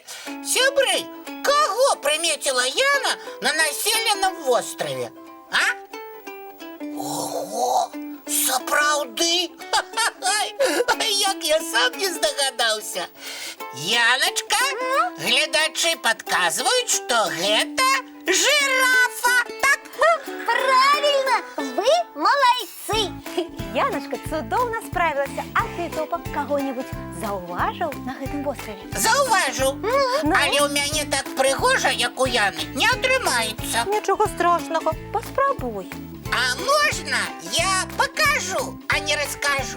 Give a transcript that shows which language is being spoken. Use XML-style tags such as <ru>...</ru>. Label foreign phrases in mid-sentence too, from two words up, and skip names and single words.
<be>Сябры, каго прыметила Яна на населеным востраве? А? Ого! Сапраўды? Як я сам не здагадаўся. Яночка, гледачы падказваюць, што гэта жирафа. Так?</be> <ru>Правильно, вы молодцы.</ru> <be>Яночка цудоўна справілася. А ты, Топа, каго-нибудь заўважыў на гэтым востраве? Заўважыў. Ну? Але ў мяне так прыгожа, як у Яны, не атрымаецца. Нічога страшного, паспрабуй.</be> <ru>А можна я покажу, а не раскажу?</ru>